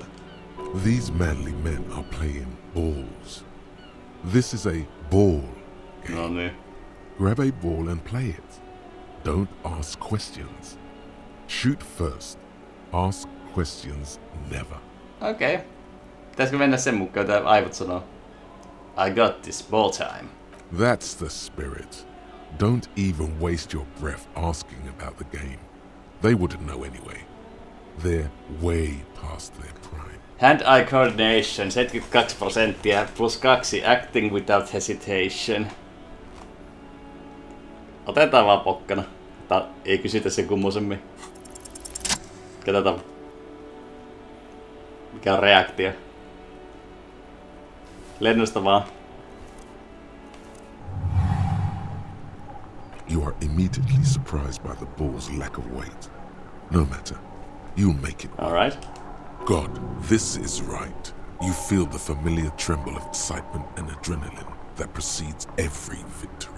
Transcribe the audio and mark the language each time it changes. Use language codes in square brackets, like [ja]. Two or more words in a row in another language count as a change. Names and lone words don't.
[en] These manly men are playing balls. This is a ball game. [fi] No niin. [en] Grab a ball and play it. Don't ask questions. Shoot first. Ask questions never. Okei. Okay. [fi] Pitäisikö mennä sen mukaan, mitä aivot sanoo? [en] I got this ball time. That's the spirit. Don't even waste your breath asking about the game. They wouldn't know anyway. They're way past their prime. Hand-eye coordination 72% plus 2 acting without hesitation. [fi] Otetaan vaan pokkana. Ei kysytä sen kummosemmin. Katsotaan. Mikä on reaktio. Lennosta vaan. [en] You are immediately surprised by the ball's lack of weight. No matter, you'll make it. Alright. God, this is right. You feel the familiar tremble of excitement and adrenaline that precedes every victory.